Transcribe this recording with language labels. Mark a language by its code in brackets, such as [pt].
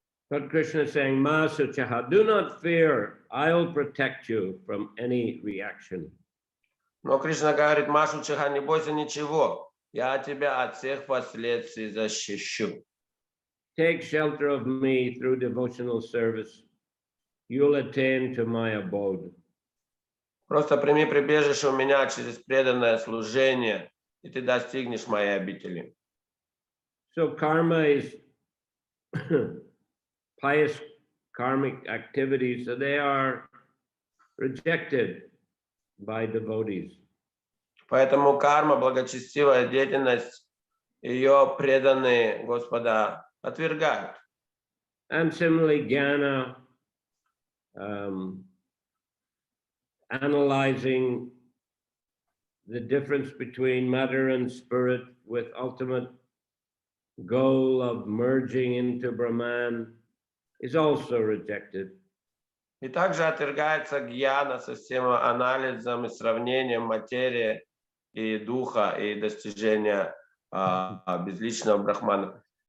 [en] But Krishna is saying, Ma Suchaha, do not fear, I'll protect you from any reaction. [ru] Но Кришна говорит, Машу Чаха, не бойся ничего, я тебя от всех последствий защищу. [en] Take shelter of me through devotional service. You'll attain to my abode. [ru] Просто прими прибежище у меня через преданное служение, и ты достигнешь моей обители. [en] So karma is pious karmic activities, so they are rejected by devotees. [ru] Поэтому карма, благочестивая деятельность, ее преданные Господа отвергают. [en] And similarly, jnana, analyzing the difference between matter and spirit with ultimate goal of merging into Brahman is also rejected. [ru] И также отвергается гьяна со всем анализом и сравнением материи и духа и достижения безличного брахмана.